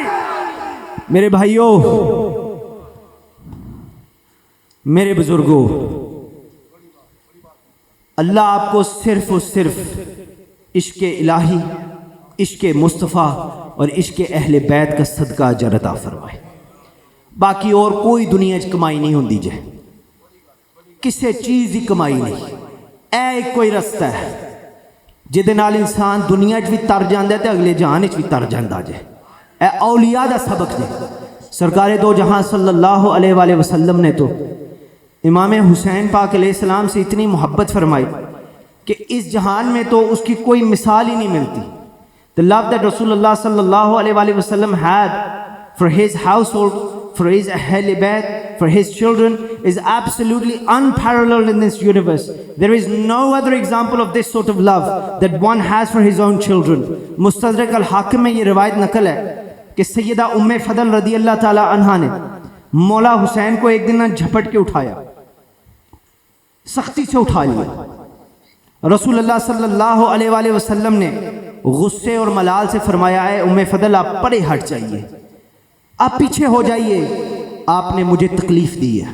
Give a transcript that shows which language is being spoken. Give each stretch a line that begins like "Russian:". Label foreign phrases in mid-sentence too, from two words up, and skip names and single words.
Urdu: میرے بھائیوں، میرے بزرگوں، اللہ آپ کو صرف اور صرف عشق الہی، عشق مصطفیٰ اور عشق اہل بیت کا صدقہ اجر عطا فرمائے۔
Punjabi: باقی اور کوئی دنیا چ کمائی نہیں ہوندی جے، کسے چیز دی کمائی نہیں، اے ایک کوئی رستہ ہے جہدے نال انسان دنیا چ بھی تر جاندا ہے تے اگلے جہان چ بھی تر جاندا جے۔ اے اولیاء دا سبق جے۔
Urdu: سرکار دو جہاں
Arabic: صلی اللہ علیہ وآلہ وسلم
Urdu: نے تو امام حسین پاک
Arabic: علیہ السلام
Urdu: سے اتنی محبت فرمائی کہ اس جہان میں تو اس کی کوئی مثال ہی نہیں ملتی۔
English: The love that Rasulullah
Arabic: صلى الله عليه وسلم
English: had for his household, for his
Arabic: أهل البيت,
English: for his children is absolutely unparalleled in this universe. There is no other example of this sort of love that one has for his own children.
Urdu: مستدرک الحاکم میں یہ روایت نقل ہے کہ سیدہ ام فضل
Arabic: رضی اللہ تعالی عنہا
Urdu: نے مولا حسین کو ایک دن جھپٹ کے اٹھایا، سختی سے اٹھا لیا۔ رسول اللہ
Arabic: صلی اللہ علیہ وآلہ وسلم
Urdu: نے غصے اور ملال سے فرمایا ہے ام فضل آپ پرے ہٹ جائیے، آپ پیچھے ہو جائیے، آپ نے مجھے تکلیف دی ہے۔